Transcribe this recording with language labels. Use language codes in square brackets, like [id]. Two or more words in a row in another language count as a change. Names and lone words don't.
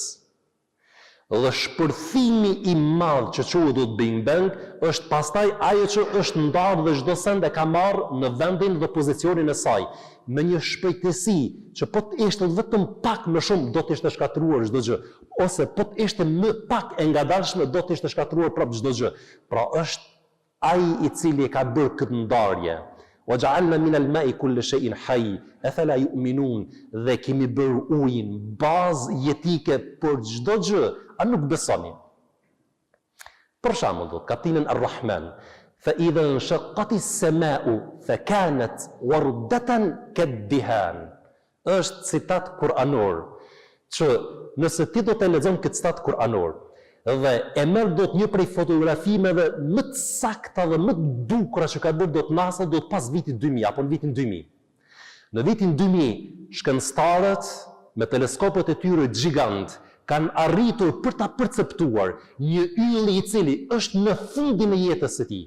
[sq] Dhe shpërthimi i madh që quhet do të [en] Big Bang [sq] është pastaj ajo që është ndarë dhe çdo send e ka marrë në vendin dhe pozicionin e saj, me një shpejtësi që po të ishte vetëm pak më shumë do të ishte shkatëruar çdo gjë, ose po të ishte më pak e ngadalshme do të ishte shkatëruar prapë çdo gjë. Pra është ai i cili e ka bërë këtë ndarje. [ar] وَجَعَلْنَا مِنَ الْمَاءِ كُلَّ شَيْءٍ حَيٍّ أَفَلَا يُؤْمِنُونَ, [sq] dhe kemi bërë ujin bazë jetike për çdo gjë, a nuk besoni? Për shembull, do të kapitullin Ar-Rahman, [ar] فَإِذَا انشَقَّتِ السَّمَاءُ فَكَانَتْ وَرْدَةً كَالدِّهَانِ. [sq] Është citat kuranor, që nëse ti do të lexon këtë citat kuranor, dhe e merr do të një prej fotografimeve më të sakta dhe më të bukura që ka bërë do të NASA do të pas vitit 2000 apo në vitin 2000. Në vitin 2000 shkencëtarët me teleskopet e tyre gjigant kanë arritur për ta perceptuar një yll i cili është në fundin e jetës së tij.